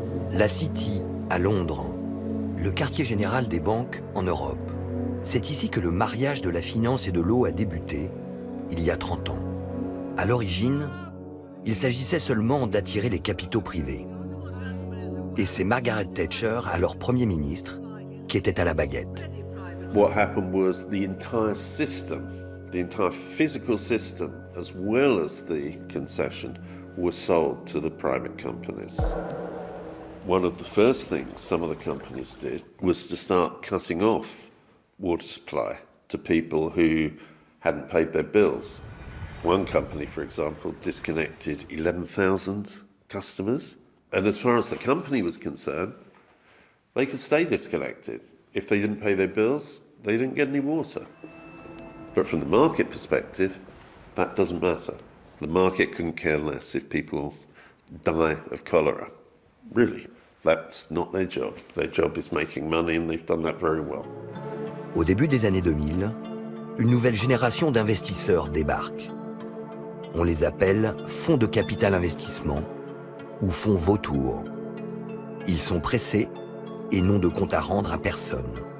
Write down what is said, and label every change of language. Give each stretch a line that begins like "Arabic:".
French: La City, à Londres, le quartier général des banques en Europe. C'est ici que le mariage de la finance et de l'eau a débuté, il y a 30 ans. À l'origine, il s'agissait seulement d'attirer les capitaux privés. Et c'est Margaret Thatcher, alors Premier ministre, qui était à la baguette.
English: What happened was the entire system, the entire physical system, as well as the concession, was sold to the private companies. One of the first things some of the companies did was to start cutting off water supply to people who hadn't paid their bills. One company, for example, disconnected 11,000 customers And as far as the company was concerned, they could stay disconnected. If they didn't pay their bills, they didn't get any water. But from the market perspective, that doesn't matter. The market couldn't care less if people die of cholera. Really, that's not their job. Their job is making money, and they've done that very well.
French: Au début des années 2000, une nouvelle génération d'investisseurs débarque. On les appelle fonds de capital investissement ou fonds vautours. Ils sont pressés et n'ont de compte à rendre à personne.